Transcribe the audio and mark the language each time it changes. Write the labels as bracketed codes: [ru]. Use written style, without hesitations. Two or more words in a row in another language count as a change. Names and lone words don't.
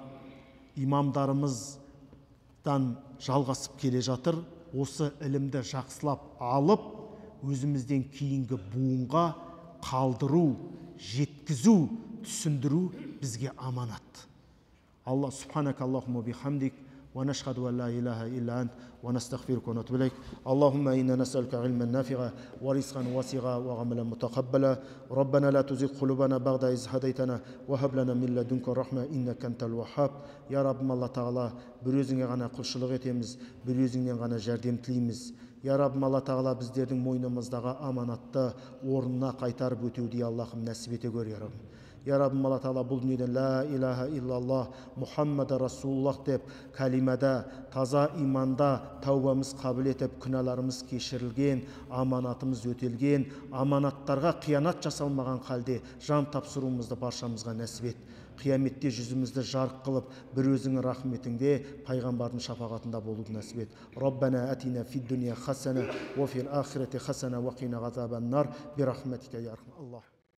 [kk] Имамдарымыздан жалғасып келе жатыр. Осы ілімді жақсылап алып, өзімізден кейінгі буынға қалдыру, жеткізу, түсіндіру бізге аманат. [ar] الله سبحانك اللهم بحمدك ونشهد أن لا إله إلا أنت ونستغفرك ونتوب إليك. اللهم إنا نسألك علما نافعا ورزقا واسعا وعملا متقبلا. ربنا لا تزغ قلوبنا بعد إذ هديتنا وهب لنا من لدنك رحمة إنك أنت الوهاب. [kk] Я Раббым Алла Тағала, бір өзіңе ғана құлшылық етеміз, бір өзіңнен ғана жәрдем тілейміз. Я Раббым Алла Тағала, біздердің мойнымыздағы аманатты орнына қайтарып өтеуді Аллахым нәсіп ете көр, я Раббым. Я Раббым Алла Тағала, бұл дүниеден [ar] لا إله إلا الله محمد رسول الله [kk] деп кәлимада, таза иманда тәубамыз қабыл етіп, күнәларымыз кешірілген, аманатымыз өтелген, аманаттарға қиянат жасалмаған халде жан тапсыруымызды баршамызға нәсіп ет. Қияметте жүзімізді жарық қылып, бір өзіңнің рахметіңде, пайғамбардың шапағатында болуды нәсіп ет. [ar] ربنا آتنا في الدنيا حسنة وفي الآخرة حسنة وقنا عذاب النار برحمتك يا أرحم.